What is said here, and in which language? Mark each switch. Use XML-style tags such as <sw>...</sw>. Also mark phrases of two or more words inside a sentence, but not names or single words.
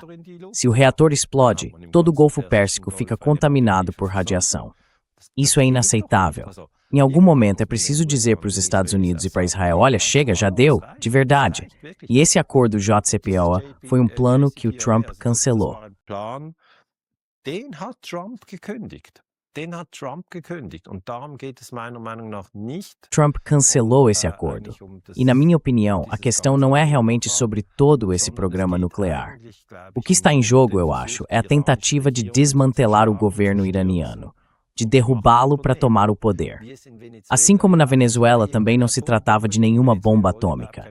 <pt>Se o reator explode, todo o Golfo Pérsico fica contaminado por radiação. Isso é inaceitável. Em algum momento é preciso dizer para os Estados Unidos e para Israel, olha, chega, já deu, de verdade. E esse acordo JCPOA foi um plano que o Trump cancelou.</pt> <de>Den hat Trump gekündigt. Und darum geht es meiner Meinung nach nicht.</de> <pt>Trump cancelou esse acordo. E, na minha opinião, a questão não é realmente sobre todo esse programa nuclear. O que está em jogo, eu acho, é a tentativa de desmantelar o governo iraniano, de derrubá-lo para tomar o poder. Assim como na Venezuela também não se tratava de nenhuma bomba atômica.</pt>